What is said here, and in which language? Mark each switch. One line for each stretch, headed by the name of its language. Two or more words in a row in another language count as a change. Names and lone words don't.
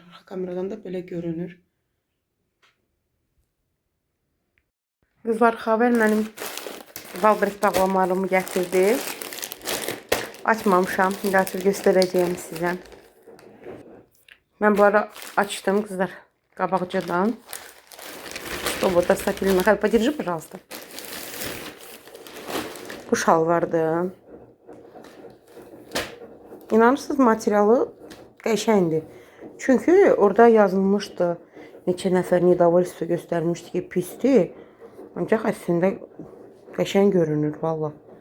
Azerbaijani: Arxa kameradan da belə görünür. Qızlar, Xavər mənim Wildberries bağlamalarımı gətirdi. Açmamışam. İndi açıb göstərəcəyim sizə. Mən bu ara açdım qızlar qabaqcadan.
Russian: Чтобы достать или Михаил, подержи, пожалуйста.
Azerbaijani: Bu şalvardır. İnanırsınız, materialı qəşəngdir. Çünki orada yazılmışdı. Neçə nəfər недовольство göstərmişdi ki, pisdir. Ancaq əslində qəşəng görünür valla.